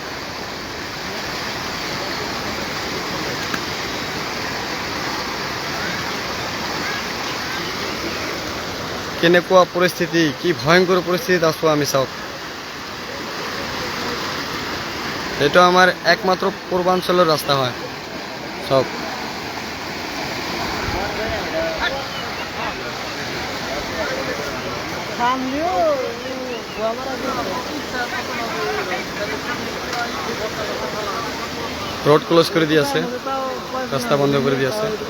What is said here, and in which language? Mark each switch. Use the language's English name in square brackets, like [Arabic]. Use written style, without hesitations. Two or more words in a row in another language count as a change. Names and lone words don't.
[Assamese] কেনেকুৱা পৰিস্থিতি, কি ভয়ংকৰ পৰিস্থিতিত আছোঁ আমি, চাওক। এইটো আমাৰ একমাত্ৰ পূৰ্বাঞ্চলৰ ৰাস্তা হয়, চাওক। [English] road close [Bangla] করে দিয়েছে, রাস্তা বন্ধ করে দিয়েছে।